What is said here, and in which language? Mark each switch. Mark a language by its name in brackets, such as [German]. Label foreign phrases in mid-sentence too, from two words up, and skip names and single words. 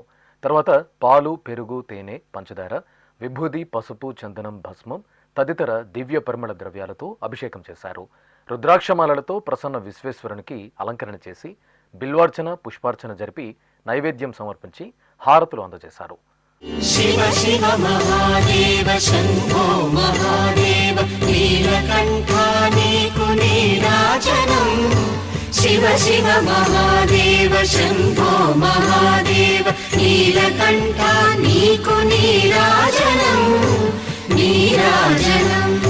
[Telugu] తర్వాత పాలు, పెరుగు, తేనె, పంచదార, విభూది, పసుపు, చందనం, భస్మం తదితర దివ్య పరిమళ ద్రవ్యాలతో అభిషేకం చేశారు. రుద్రాక్షమాలలతో ప్రసన్న విశ్వేశ్వరునికి అలంకరణ చేసి బిల్వార్చన, పుష్పార్చన జరిపి నైవేద్యం సమర్పించి హారతులు అందజేశారు. శివ శివ మహాదేవ శంభో మహాదేవ నీలకంఠా నీకు నీరాజనమ్ శివ శివ మహాదేవ శంభో మహాదేవ నీలకంఠా నీకు నీరాజనమ్ నీరాజనమ్